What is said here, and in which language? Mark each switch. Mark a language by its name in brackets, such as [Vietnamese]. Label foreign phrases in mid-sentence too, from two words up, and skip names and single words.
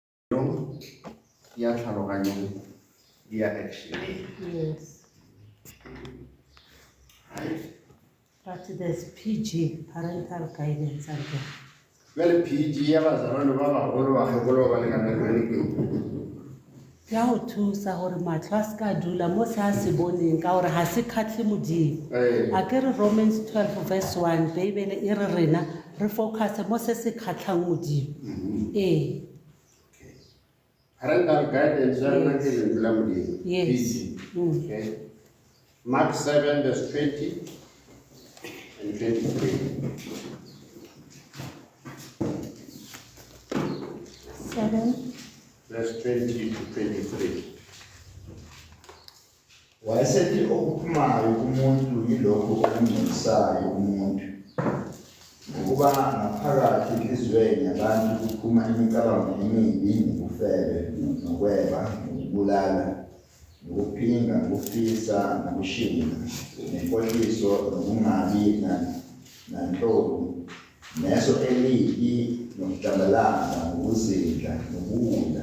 [Tswana] ya tlhaloganyong dia action. [English] Yes. Right? But there's PG, parental guidance, and [Tswana] Well, PG ya bazalwane ba bagolo ba kgekolo ba le kana [Southern Sotho] ya ho thusa hore matlo a ska dula mo sa se boneng ka hore ha se khatle modimo. [Tswana] A ke re Romans 12 verse 1 Bible e re rena re focus mo se se khatlang modimo. Parental guidance ya nna ke le dula modimo. [English] Yes. PG. Okay. Mark 7 verse 20 and 23. 7 verse 20 to 23. [Zulu] Wayesethi okuphumayo kumuntu yilokho okungcolisayo umuntu. Ukuba ngaphakathi enhliziyweni yabantu kuphuma imicabango emibi, nokufebe, nokweba, nokubulala, nokuphinga, nokufisa, nokushinga, nenkohliso, nokungabi nanhloni, neso elibi, nokudlabalala, nokuzindla, nokuwula.